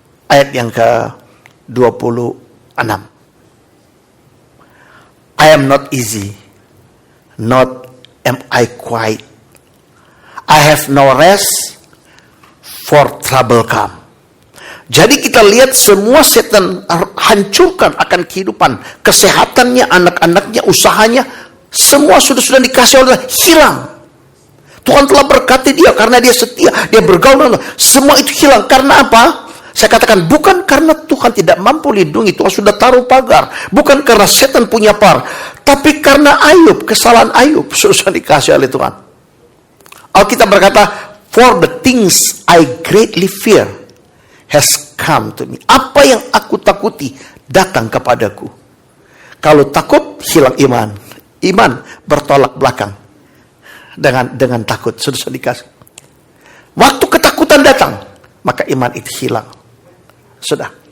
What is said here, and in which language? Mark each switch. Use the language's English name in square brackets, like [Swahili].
[Indonesian] Ayat yang ke-26. [English] I am not easy, not am I quiet. I have no rest, for trouble come. [Indonesian] Jadi kita lihat semua setan hancurkan akan kehidupan, kesehatannya, anak-anaknya, usahanya, semua sudah dikasih oleh hilang. Tuhan telah berkati dia karena dia setia, dia bergaul. Semua itu hilang karena apa? Saya katakan bukan karena Tuhan tidak mampu lindungi, Tuhan sudah taruh pagar. Bukan karena setan punya par, tapi karena Ayub, kesalahan Ayub sudah dikasih oleh Tuhan. Alkitab berkata, [English] for the things I greatly fear has come to me. [Indonesian] Apa yang aku takuti datang kepadaku. Kalau takut, hilang iman. Iman bertolak belakang dengan takut. Sudah dikasih. Waktu ketakutan datang, maka iman itu hilang. Sudah.